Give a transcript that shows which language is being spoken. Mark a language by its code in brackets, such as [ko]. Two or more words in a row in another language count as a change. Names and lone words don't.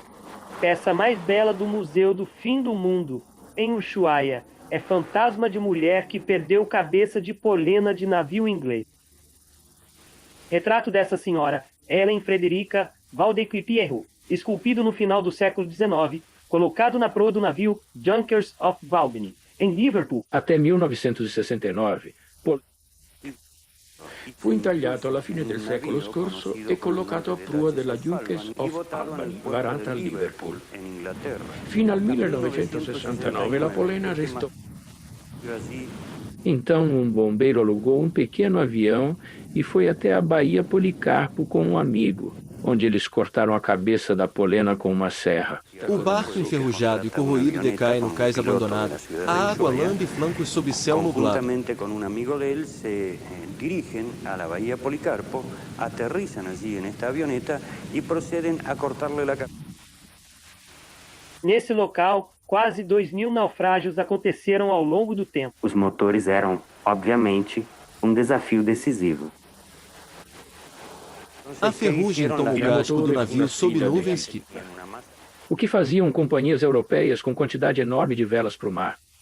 [pt] Peça mais bela do Museu do Fim do Mundo, em Ushuaia, é fantasma de mulher que perdeu cabeça de polena de navio inglês. Retrato dessa senhora, Ellen Frederica Valdecquipierro, esculpido no final do século XIX, colocado na proa do navio Junkers of Albany, em Liverpool. Até 1969, [it] fu intagliato alla fine del secolo scorso e collocato a prua della Junkers of Albany, varata a Liverpool. Fino al 1969 la polena restò. [pt] Então um bombeiro alugou um pequeno avião e foi até a Baía Policarpo com um amigo, onde eles cortaram a cabeça da polena com uma serra. O barco enferrujado e corroído decai no cais abandonado. A água lambe flancos sob céu nublado. [es] Juntamente con un amigo de él se dirigen a la Bahía Policarpo, aterrizan allí en esta avioneta y proceden a cortarle la cabeza. [pt] Nesse local, quase 2.000 naufrágios aconteceram ao longo do tempo. Os motores eram, obviamente, um desafio decisivo. A ferrugem toma o casco do navio sob nuvens que... O que faziam companhias europeias com quantidade enorme de velas para o mar?